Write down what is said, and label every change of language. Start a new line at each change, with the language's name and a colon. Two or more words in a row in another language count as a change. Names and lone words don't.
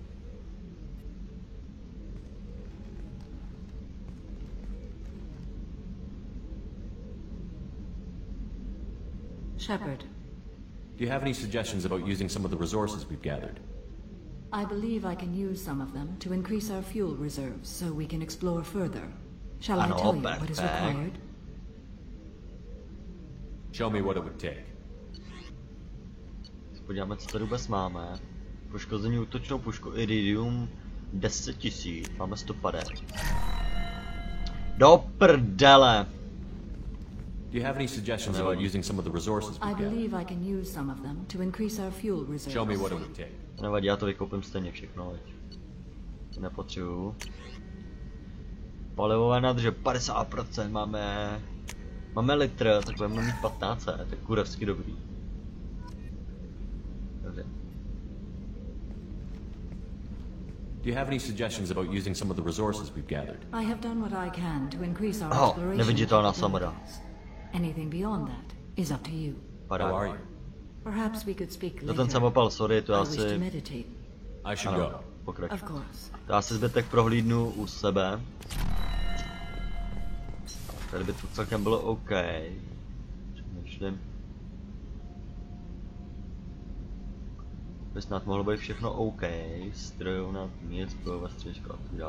English: Shepard. Do you have any suggestions about using some of the resources we've gathered? I believe I can use some of them to increase our fuel reserves so we can explore further. Shall I tell you what is required? Show me what it would take.
Czech: Podíváme, co tady vůbec máme. Poškození útočnou pušku Iridium 10 000. Máme 150. Do prdele!
English: Do you have any suggestions about using some of the resources I we've gathered? believe I can use some of them to increase our fuel reserves. Show me what it would take.
Czech: Nevadí, já to vykoupím stejně všechno, veď. Nepotřebuju. Palivové nádrže 50%, máme litr, tak budeme mít 15, to je kurevsky dobrý. Dobře.
English: Do you have any suggestions about using some of the resources we've gathered? I have done what I can to increase our exploration.
Czech: Neviditelná samara.
English: Anything beyond that is up to you. How are you? Perhaps we could speak
Czech: To
English: later.
Czech: ten samopal, sorry, to
English: I
Czech: já
English: wish to
Czech: si...
English: meditate. I should go.
Czech: Pokračuj.
English: Of course.
Czech: To já si zbytek prohlídnu u sebe. Tady by to celkem bylo OK. Přemýšlím. By snad mohlo být všechno OK. Strojovna, nic, bojové středisko a tak dále.